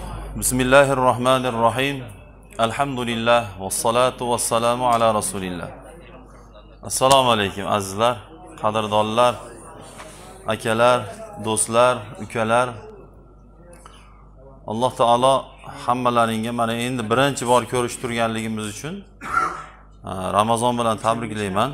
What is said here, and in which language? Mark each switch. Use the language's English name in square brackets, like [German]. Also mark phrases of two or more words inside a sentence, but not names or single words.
[Arabic] بسم الله الرحمن الرحيم. الحمد لله والصلاة والسلام على رسول الله. [Uzbek] Assalomu alaykum azizlar, qadrdonlar, akalar, do'stlar, ukalar. Alloh taolo hammalaringga mana endi birinchi bor ko'rishib turganligimiz uchun Ramazon bilan tabriklayman.